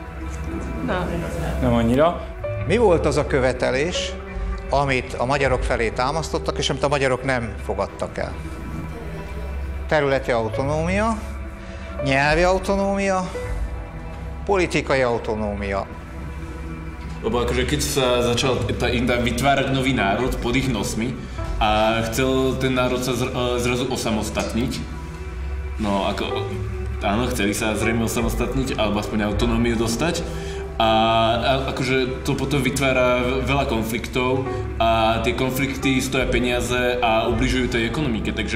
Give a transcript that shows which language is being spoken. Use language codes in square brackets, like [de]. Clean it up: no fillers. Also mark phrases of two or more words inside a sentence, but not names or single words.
[hu] Nem annyira. Mi volt az a követelés, amit a magyarok felé támasztottak, és amit a magyarok nem fogadtak el? Területi autonómia, nyelvi autonómia, politikai autonómia. [sk] Lebo akože keď sa začal vytvárať nový národ pod ich nosmi a chcel ten národ sa zrazu osamostatniť, no ako, áno, chceli sa zrejme osamostatniť, alebo aspoň autonómiu dostať, a akože to potom vytvára veľa konfliktov a tie konflikty stoja peniaze a ubližujú tej ekonomike, takže...